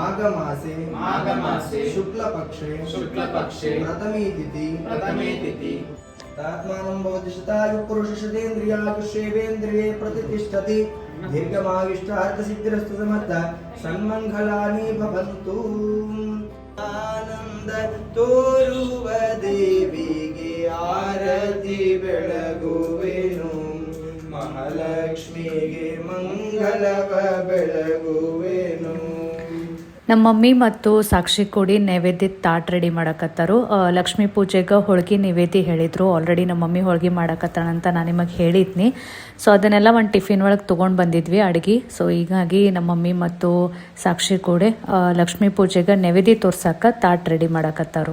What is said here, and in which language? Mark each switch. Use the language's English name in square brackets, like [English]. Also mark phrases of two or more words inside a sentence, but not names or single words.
[Sanskrit] माघमासे शुक्लपक्षे प्रथमे तिथि तात्मानं भवति शतायु पुरुषशतेन्द्रियायुष्येवेन्द्रिये प्रतिष्ठति दीर्घमायुष्टार्थसिद्धिरस्तु समर्थ सन्मङ्गलानि भवन्तु [Kannada] ಆನಂದ ತೋರುವ ದೇವಿಗೆ ಆರತಿ ಬೆಳಗುವೆನು ಮಹಾಲಕ್ಷ್ಮೀಗೆ ಮಂಗಳವ ಬೆಳಗುವೆನು. ನಮ್ಮ ಮಮ್ಮಿ ಮತ್ತು ಸಾಕ್ಷಿ ಕೂಡಿ ನೈವೇದ್ಯದ ತಾಟ್ ರೆಡಿ ಮಾಡಕತ್ತಾರು. ಲಕ್ಷ್ಮೀ ಪೂಜೆಗೆ ಹೋಳ್ಗೆ ನೈವೇದ್ಯ ಹೇಳಿದರು. ಆಲ್ರೆಡಿ ನಮ್ಮ ಮಮ್ಮಿ ಹೋಳ್ಗೆ ಮಾಡಕತ್ತಾಳಂತ ನಾನು ನಿಮಗೆ ಹೇಳಿದ್ನಿ. ಸೊ ಅದನ್ನೆಲ್ಲ ಒಂದು ಟಿಫಿನ್ ಒಳಗೆ ತೊಗೊಂಡು ಬಂದಿದ್ವಿ ಅಡುಗೆ. ಸೊ ಹೀಗಾಗಿ ನಮ್ಮ ಮಮ್ಮಿ ಮತ್ತು ಸಾಕ್ಷಿ ಕೂಡಿ ಲಕ್ಷ್ಮೀ ಪೂಜೆಗೆ ನೈವೇದ್ಯ ತೋರ್ಸಕ್ಕೆ ತಾಟ್ ರೆಡಿ ಮಾಡಕತ್ತಾರು.